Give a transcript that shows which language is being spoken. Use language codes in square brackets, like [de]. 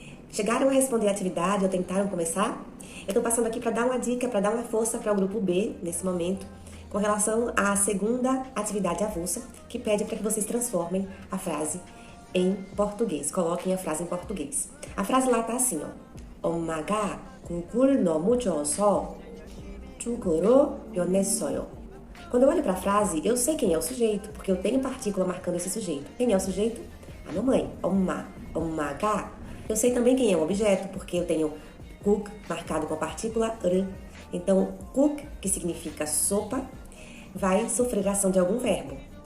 [pt] Chegaram a responder a atividade ou tentaram começar? Eu estou passando aqui para dar uma dica, para dar uma força para o grupo B, nesse momento, com relação à segunda atividade avulsa, que pede para que vocês transformem a frase em português. Coloquem a frase em português. A frase lá está assim, ó. [ko] 엄마가 국을 너무 줘서 죽으로 변했어요. [pt] Quando eu olho para a frase, eu sei quem é o sujeito, porque eu tenho partícula marcando esse sujeito. Quem é o sujeito? A mamãe. [ko] 엄마, 엄마가. [pt] Eu sei também quem é o objeto, porque eu tenho 국 marcado com a partícula r. Então, 국, que significa sopa, vai sofrer ação de algum verbo.